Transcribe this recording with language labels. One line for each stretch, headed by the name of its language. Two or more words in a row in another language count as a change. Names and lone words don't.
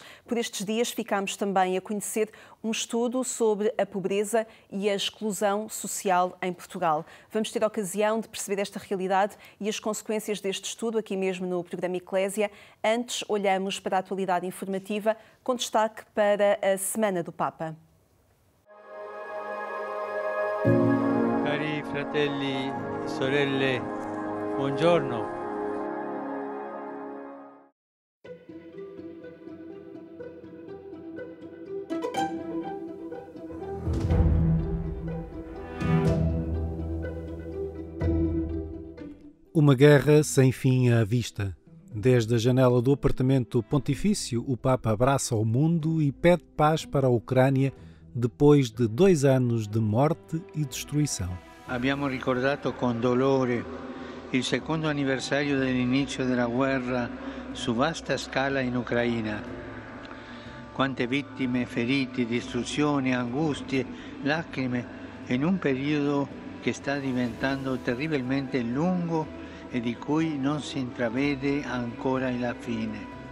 Portuguese: Por estes dias ficamos também a conhecer um estudo sobre a pobreza e a exclusão social em Portugal. Vamos ter a ocasião de perceber esta realidade e as consequências deste estudo aqui mesmo no programa Eclésia. Antes, olhamos para a atualidade informativa com destaque para a Semana do Papa.
Italian: Cari fratelli e sorelle, buongiorno.
Portuguese: Uma guerra sem fim à vista. Desde a janela do apartamento pontifício, o Papa abraça o mundo e pede paz para a Ucrânia depois de 2 anos de morte e destruição.
Italian: Abbiamo ricordato con dolore il secondo anniversario dell'inizio della guerra su vasta scala in Ucraina. Quante vittime, feriti, distruzioni, angustie, lacrime in un periodo che sta diventando terribilmente lungo e di cui non si intravede ancora la fine.